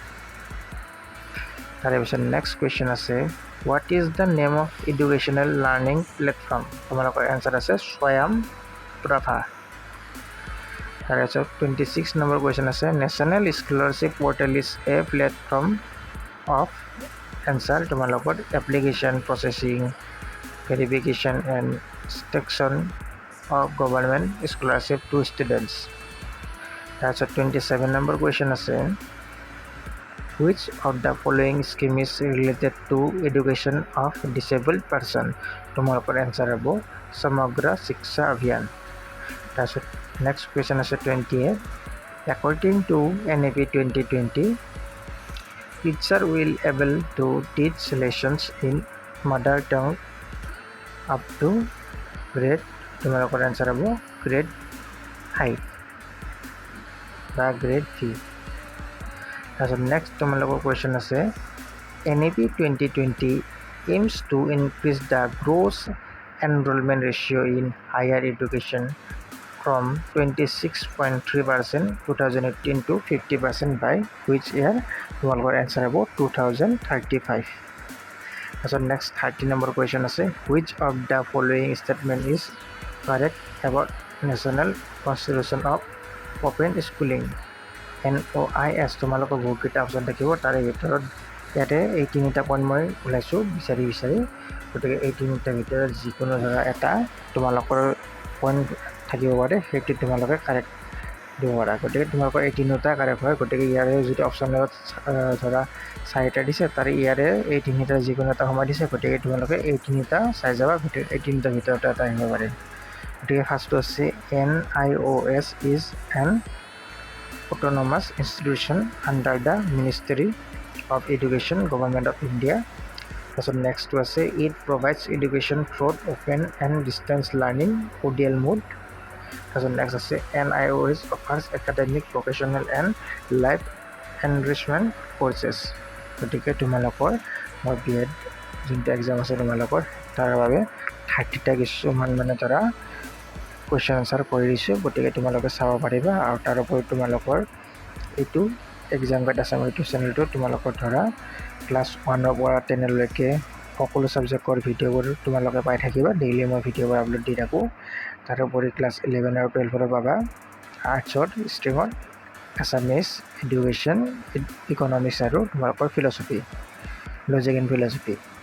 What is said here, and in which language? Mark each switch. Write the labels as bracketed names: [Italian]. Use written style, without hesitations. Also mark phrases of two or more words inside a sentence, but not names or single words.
[English] তাৰপিছত next question আছে what is the name of educational learning platform [Assamese] তোমালোকৰ এনসাৰ আছে স্বয়ং প্ৰভা তাৰপিছত 26 নম্বৰ কুৱেশ্যন আছে [English] National Scholarship Portal is a platform of answer তোমালোকৰ application processing verification and instruction of government scholarship to students [Assamese] তাৰপিছত 27 নম্বৰ কুৱেশ্যন আছে [English] which of the following scheme is related to education of disabled person [Assamese] তোমালোকৰ এনসাৰ হ'ব সমগ্ৰ শিক্ষা অভিযান তাৰপিছত [English] next question আছে 28 according to NAP 2020 teacher will able to teach lessons in mother tongue up to grade [Assamese] তোমালোকৰ এনসাৰ হ'ব [English] grade 5 বা grade 3 [Assamese] তাৰপিছত নেক্সট তোমালোকৰ কুৱেশ্যন আছে [English] NAP 2020 aims to increase the gross enrollment ratio in higher education from 26.3% 2018 to 50% by which year [Assamese] তোমালোকৰ এনসাৰ হ'ব [English] 2035 [Assamese] তাৰপিছত নেক্সট 30 নম্বৰ কুৱেশ্যন আছে [English] which of the following statement is correct about national constitution of open schooling [Assamese] NOIS তোমালোকৰ বহুতকেইটা অপশ্যন থাকিব তাৰে ভিতৰত ইয়াতে এই তিনিটা পইণ্ট মই ওলাইছোঁ বিচাৰি গতিকে এই তিনিটাৰ ভিতৰত যিকোনো ধৰা এটা তোমালোকৰ পইণ্ট থাকিব পাৰে সেইটো তোমালোকে কাৰেক্ট দিব পাৰা গতিকে তোমালোকৰ এই তিনিটা কাৰেক্ট হয় গতিকে ইয়াৰে যিটো অপশ্যনত ধৰা চাৰিটা দিছে তাৰে ইয়াৰে এই তিনিটাৰ যিকোনো এটা সময় দিছে গতিকে তোমালোকে এই তিনিটা চাই যাবা গতিকে এই তিনিটাৰ ভিতৰত এটা আহিব পাৰে গতিকে ফাৰ্ষ্টটো আছে [English] NIOS is an autonomous institution under the Ministry of Education Government of India [Assamese] তাৰপিছত নেক্সটটো আছে [English] it provides education through open and distance learning ODL mode [Assamese] তাৰপিছত নেক্সট আছে [English] NIOS offers academic professional and life enrichment courses [Assamese] গতিকে তোমালোকৰ মই B.Ed যোনটো এক্সাম আছে তোমালোকৰ তাৰ বাবে 30টা কিছুমান মানে ধৰা কুৱেশ্যন আনচাৰ কৰি দিছোঁ গতিকে তোমালোকে চাব পাৰিবা আৰু তাৰ ওপৰত তোমালোকৰ এইটো [English] exam guide [Assamese] আছে এইটো চেনেলটো তোমালোকৰ ধৰা ক্লাছ 1ৰ পৰা 10লৈকে সকলো ছাবজেক্টৰ ভিডিঅ'বোৰ তোমালোকে পাই থাকিবা ডেইলি মই ভিডিঅ'বোৰ আপলোড দি থাকোঁ তাৰোপৰি ক্লাছ 11 আৰু 12ৰ পাবা আৰ্টছৰ ষ্ট্ৰীমত [English] Assamese education economics [Assamese] আৰু তোমালোকৰ [English] philosophy logic and philosophy